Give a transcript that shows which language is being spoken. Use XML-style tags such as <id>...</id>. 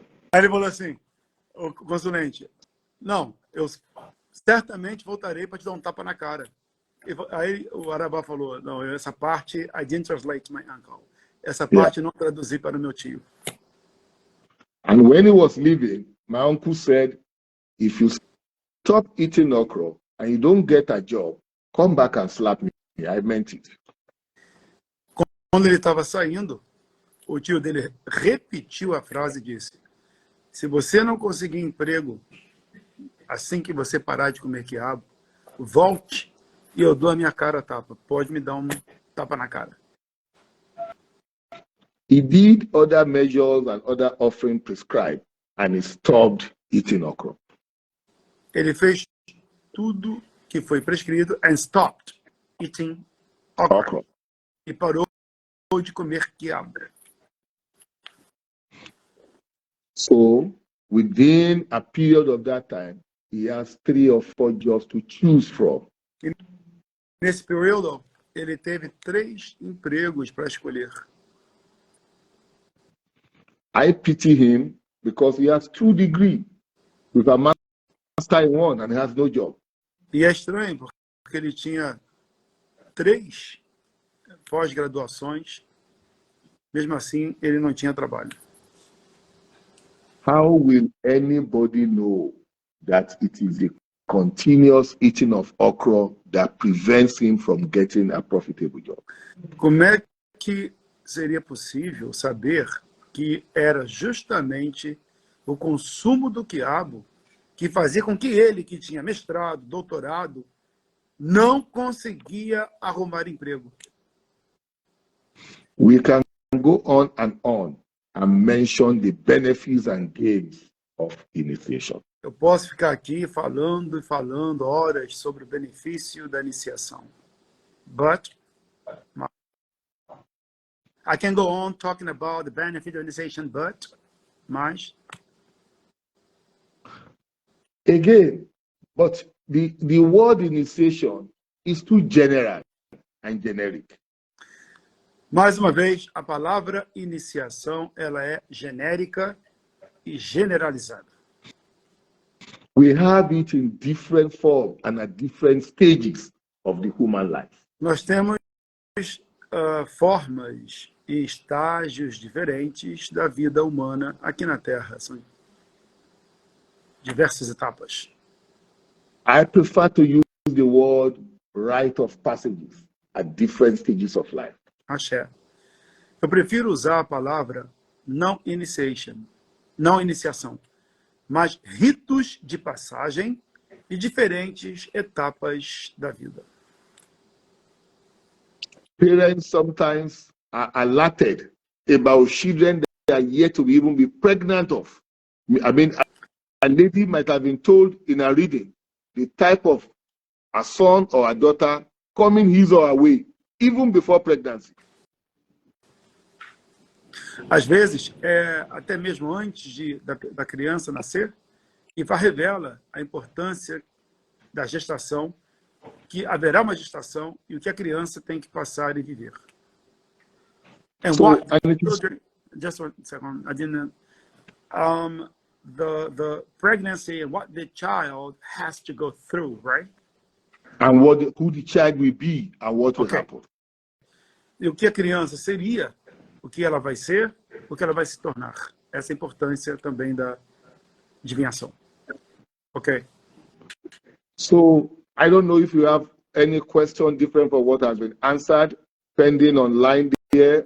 <pt>Aí ele falou assim, o consulente, não, eu certamente voltarei para te dar um tapa na cara. Aí o Arabá falou, não, essa parte,</pt> <en>I didn't translate my uncle.</en> <pt>Essa parte não traduzi para o meu tio.</pt> <en>And when he was leaving, my uncle said, if you stop eating okra and you don't get a job, come back and slap me. I meant it.</en> <pt>Quando ele estava saindo, o tio dele repetiu a frase e disse, se você não conseguir emprego assim que você parar de comer quiabo, volte e eu dou a minha cara a tapa. Pode me dar um tapa na cara.</pt> <en>He did other measures and other offerings prescribed, and he stopped eating okra.</en> <pt>Ele fez tudo que foi prescrito</pt> <en>and stopped eating okra.</en> <pt>E parou de comer quiabo.</pt> <en>So, within a period of that time, he has 3 or 4 jobs to choose from.</en> <pt>E nesse período, ele teve 3 empregos para escolher.</pt> <en>I pity him because he has 2 degrees with a master in 1 and he has no job.</en> <pt>E é estranho, porque ele tinha 3 pós-graduações, mesmo assim ele não tinha trabalho.</pt> <en>How will anybody know that it is the continuous eating of okra that prevents him from getting a profitable job?</en> <pt>Como é que seria possível saber que era justamente o consumo do quiabo que fazia com que ele, que tinha mestrado, doutorado, não conseguia arrumar emprego.</pt> <en>We can go on and mention the benefits and gains of initiation.</en> <pt>Eu posso ficar aqui falando e falando horas sobre o benefício da iniciação.</pt> <en>But I can go on talking about the benefit of initiation, mas again, but the word initiation is too general and generic.</en> <pt>Mais uma vez, a palavra iniciação, ela é genérica e generalizada.</pt> <en>We have it in different forms and at different stages of the human life.</en> <pt>Nós temos formas e estágios diferentes da vida humana aqui na Terra. São diversas etapas.</pt> <en>I prefer to use the word rite of passages at different stages of life.</en> <yo>Axé.</yo> <pt>Eu prefiro usar a palavra não iniciação, mas ritos de passagem e diferentes etapas da vida.</pt> <en>Parents sometimes are alerted about children they are yet to even be pregnant of. I mean, a lady might have been told in a reading the type of a son or a daughter coming his or her way, even before pregnancy.</en> <pt>Às vezes, até mesmo antes da criança nascer, Ifá revela a importância da gestação, que haverá uma gestação e o que a criança tem que passar e viver.</pt> <en>And So, what and it is- children, just one second, I didn't. The pregnancy and what the child has to go through, right? and who the child will be and what will Okay. happen.</en> <pt>E o que a criança seria, o que ela vai ser, o que ela vai se tornar. Essa é a importância também da adivinhação.</pt> <en>Ok. So I don't know if you have any question different from what has been answered, pending online there.</en>